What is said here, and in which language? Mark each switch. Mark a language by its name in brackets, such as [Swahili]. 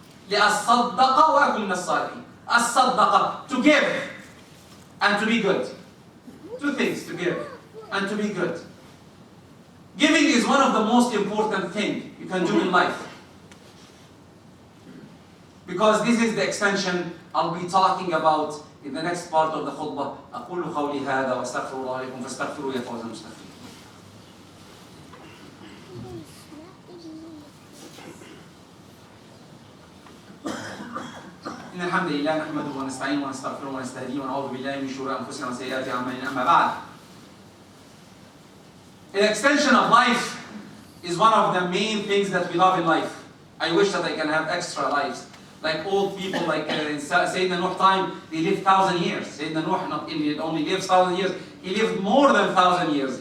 [Arabic] لأصدق وأكون من الصالحين. [English] الصدقة, to give and to be good. 2 things, to give and to be good. Giving is one of the most important things you can do in life. Because this is the extension I'll be talking about in the next part of the khutbah. [Arabic] أقول قولي هذا وأستغفر الله لكم فاستغفروه يا فوز المستغفرين. إن الحمد لله نحمده ونستعينه ونستغفره ونستهديه ونعوذ بالله من شرور أنفسنا وسيئات أعمالنا. أما بعد. [English] The extension of life is one of the main things that we love in life. I wish that I can have extra lives. Like old people, like in Sayyidina Nuh time, they lived 1,000 years. Sayyidina Nuh not only lives 1,000 years, he lived more than 1,000 years.